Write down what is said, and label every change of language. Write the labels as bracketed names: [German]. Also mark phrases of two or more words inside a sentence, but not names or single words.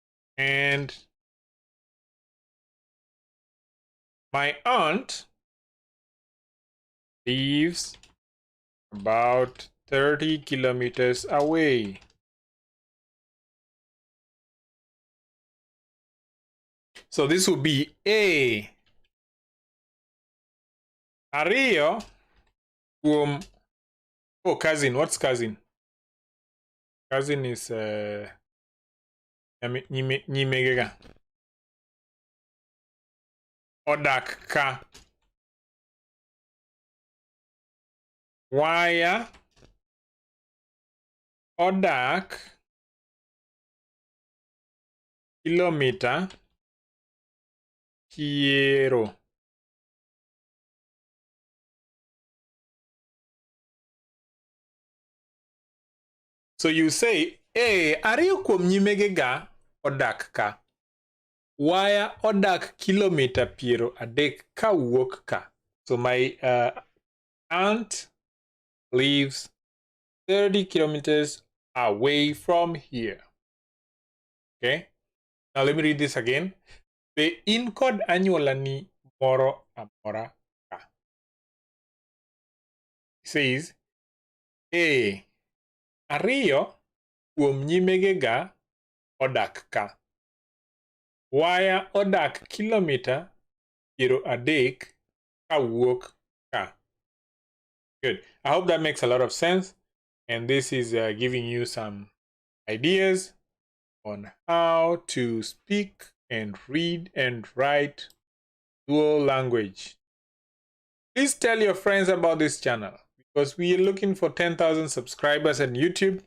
[English] And my aunt lives about 30 kilometers away. So this would be A. [Luo (Kenya and Tanzania)] Ariyo kuom. [English] Oh, cousin. What's cousin? Cousin is nyimegega. [Luo (Kenya and Tanzania)] Odak ka. Waya odak kilomita piero. [English] So you say, hey, [Luo (Kenya and Tanzania)] ariyo kuom nyimegega odak ka. Waya odak kilomita piero adek kawuok ka. [English] So my aunt lives 30 kilometers away from here. Okay? Now let me read this again. [Luo (Kenya and Tanzania)] Be in kod anyuolani moro amora ka. [English] It says, A. [Luo (Kenya and Tanzania)] Ariyo kuom nyimegega odak ka. Waya odak kilomita piero adek kawuok ka. [English] Good. I hope that makes a lot of sense. And this is giving you some ideas on how to speak and read and write dual language. Please tell your friends about this channel because we are looking for 10,000 subscribers on YouTube.